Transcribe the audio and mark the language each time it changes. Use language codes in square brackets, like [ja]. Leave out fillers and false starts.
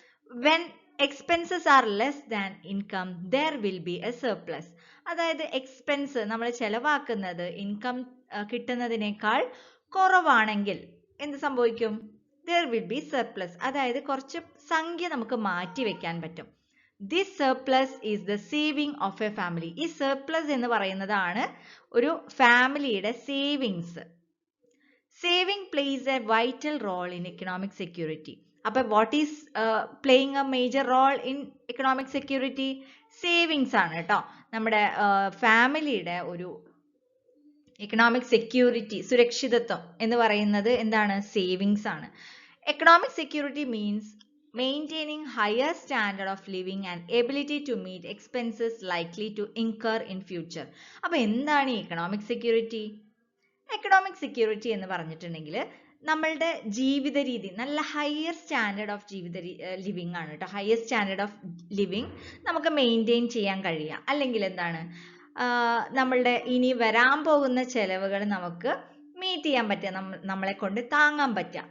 [en] When expenses are less than income there will be a surplus. [ml] അതായത് expense നമ്മൾ ചെലവാക്കുന്നത് income കിട്ടുന്നതിനേക്കാൾ കുറവാണെങ്കിൽ എന്ത് സംഭവിക്കും? [en] there will be surplus. [ml] അതായത് കുറച്ച് സംഖ്യ നമുക്ക് മാറ്റി വെക്കാൻ പറ്റും. [en] This surplus is the saving of a family. [ml] ഈ surplus എന്ന് പറയുന്നതാണ് ഒരു ഫാമിലിയുടെ savings. [en] Saving plays a vital role in economic security. അപ്പോൾ what is playing a major role in economic security? [ml] Savings ആണ് കേട്ടോ. നമ്മുടെ ഫാമിലിയുടെ ഒരു എക്കണോമിക് സെക്യൂരിറ്റി, സുരക്ഷിതത്വം എന്ന് പറയുന്നത് എന്താണ്? സേവിങ്സ് ആണ്. [en] Economic security means maintaining higher standard of living and ability to meet expenses likely to incur in future. [ml] അപ്പോൾ എന്താണ് ഈ എക്കണോമിക് സെക്യൂരിറ്റി? എക്കണോമിക് സെക്യൂരിറ്റി എന്ന് പറഞ്ഞിട്ടുണ്ടെങ്കിൽ നമ്മളുടെ ജീവിത രീതി നല്ല [en] higher standard of living [ml] ആണ് കേട്ടോ. [en] higher standard of living [ml] നമുക്ക് മെയിൻറ്റെയിൻ ചെയ്യാൻ കഴിയുക. അല്ലെങ്കിൽ എന്താണ്, നമ്മളുടെ ഇനി വരാൻ പോകുന്ന ചെലവുകൾ നമുക്ക് മീറ്റ് ചെയ്യാൻ പറ്റുക, നമ്മളെ കൊണ്ട് താങ്ങാൻ പറ്റുക.